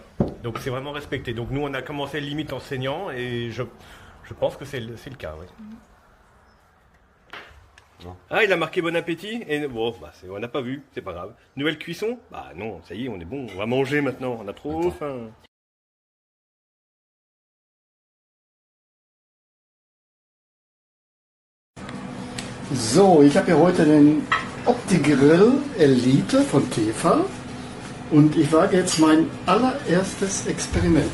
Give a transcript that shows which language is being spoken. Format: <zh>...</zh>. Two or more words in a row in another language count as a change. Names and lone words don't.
<fr>Donc c'est vraiment respecté. Donc nous on a commencé limite en saignant et je pense que c'est le cas. Oui. Non. Ah, il a marqué bon appétit et bon, bah, on n'a pas vu, c'est pas grave. Nouvelle cuisson? Bah non, ça y est, on est bon, on va manger maintenant, on a trop faim.</fr> <de>So, ich habe hier heute den Opti-Grill Elite von Tefal und ich wage jetzt mein allererstes Experiment.</de>